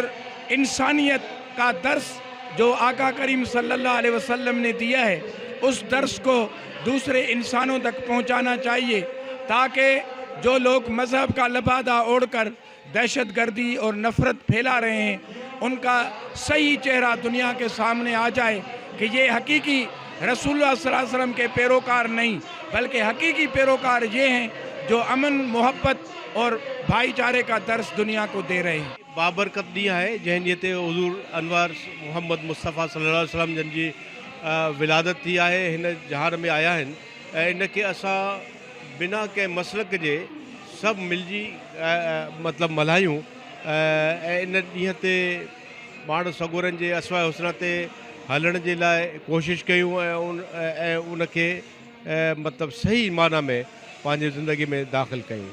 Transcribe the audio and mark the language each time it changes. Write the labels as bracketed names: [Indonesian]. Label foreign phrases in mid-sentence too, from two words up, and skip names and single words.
[Urdu] انسانیت کا درس جو آقا کریم صلی اللہ علیہ وسلم نے دیا ہے اس درس کو دوسرے انسانوں تک پہنچانا چاہیے، تاکہ جو لوگ مذہب کا لبادہ اوڑھ کر دہشت گردی اور نفرت پھیلا رہے ہیں ان کا صحیح چہرہ دنیا کے سامنے آ جائے کہ یہ حقیقی رسول اللہ صلی اللہ علیہ وسلم کے پیروکار نہیں، بلکہ حقیقی پیروکار یہ ہیں جو امن، محبت اور بھائی چارے کا درس دنیا کو دے رہے ہیں۔ [Sindhi] بابرکت ॾींहुं आहे जंहिं ॾींहं ते हज़ूर अनवर मोहम्मद मुस्तफ़ा [Arabic] صلى الله عليه وسلم [Sindhi] जन जी विलादत थी आहे, हिन जहान में आया आहिनि, ऐं इनखे असां बिना कंहिं मसलक जे सभु मिलजी मतिलबु मल्हायूं, ऐं इन ॾींहं ते पाण सगोरनि जे असवा हुस्न ते हलण जे लाइ कोशिशि कयूं ऐं उनखे मतिलबु सही माना में पंहिंजी ज़िंदगी में दाख़िल कयूं।